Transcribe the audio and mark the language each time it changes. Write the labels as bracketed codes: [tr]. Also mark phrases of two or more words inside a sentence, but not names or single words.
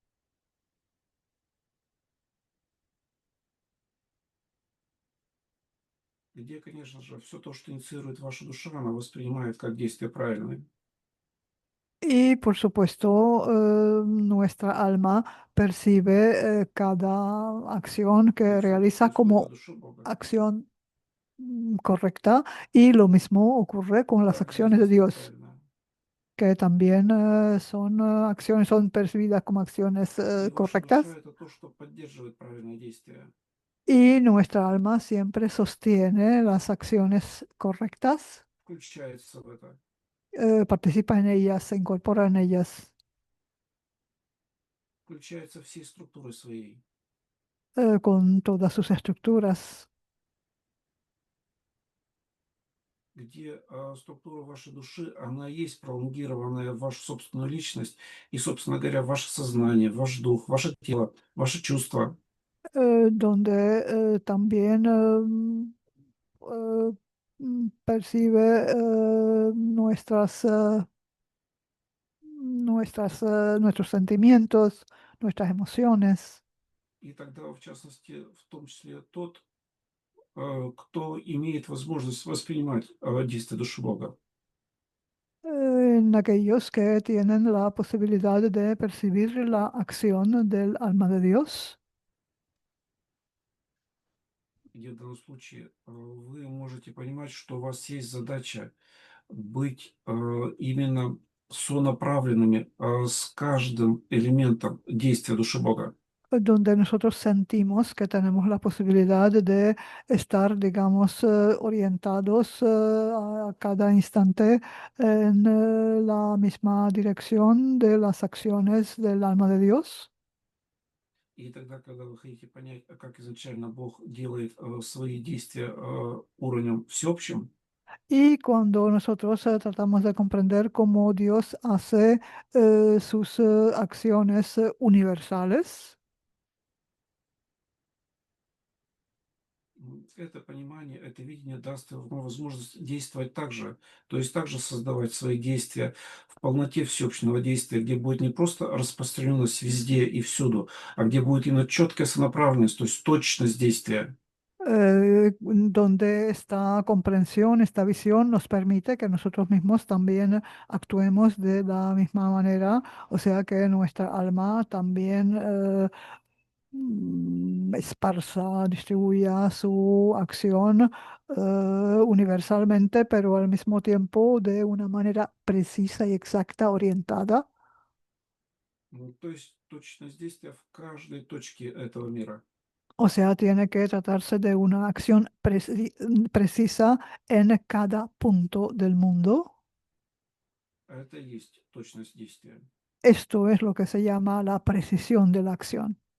[ru] Где, конечно же, все то, что инициирует ваша душа, она воспринимает как действие правильное. [es] Y por supuesto, nuestra alma percibe cada acción [ru] То [es] que [ru] есть это [es] realiza [ru] происходит от [es] como [ru] души Бога. [es] acción correcta y lo mismo ocurre con las [ru] Да, как [es] acciones de [ru] действие [es] Dios, [ru] правильное. [es] que también son acciones, son percibidas como acciones [ru] И ваша душа– [es] correctas [ru] это то, что поддерживает правильное действие. [es] y nuestra alma siempre sostiene las acciones correctas, [ru] Включается в это. [es] participa en ellas, se incorpora en ellas [ru] Включается всей структурой своей. [es] con todas sus estructuras. [ru] Где структура вашей души, она есть пролонгированная в вашу собственную личность и, собственно говоря, ваше сознание, ваш дух, ваше тело, ваши чувства. [es] Donde también eh, percibe nuestros sentimientos, nuestras emociones. [ru] И тогда, в частности, в том числе тот, кто имеет возможность воспринимать действия души Бога. [es] En aquellos que tienen la posibilidad de percibir la acción del alma de Dios, [ru] Где в данном случае вы можете понимать, что у вас есть задача быть именно сонаправленными с каждым элементом действия души Бога. [es] donde nosotros sentimos que tenemos la posibilidad de estar, digamos, orientados a cada instante en la misma dirección de las acciones del alma de Dios. [ru] И тогда, когда вы хотите понять, как изначально Бог делает свои действия уровнем всеобщим, [es] Y cuando nosotros tratamos de comprender cómo Dios hace sus acciones universales, [ru] это понимание, это видение даст вам возможность действовать так же, то есть также создавать свои действия в полноте всеобщего действия, где будет не просто распространенность везде и всюду, а где будет именно четкая сонаправленность, то есть точность действия. [es] donde esta comprensión, esta visión nos permite que nosotros mismos también actuemos de la misma manera, o sea que nuestra alma también esparza, distribuya su acción universalmente, pero al mismo tiempo de una manera precisa y exacta, orientada. [ru] То есть точность действия в каждой точке этого мира. [es] O sea, tiene que tratarse de una acción precisa en cada punto del mundo. [ru] Это и есть точность действия. [es] Esto es lo que se llama la precisión de la acción.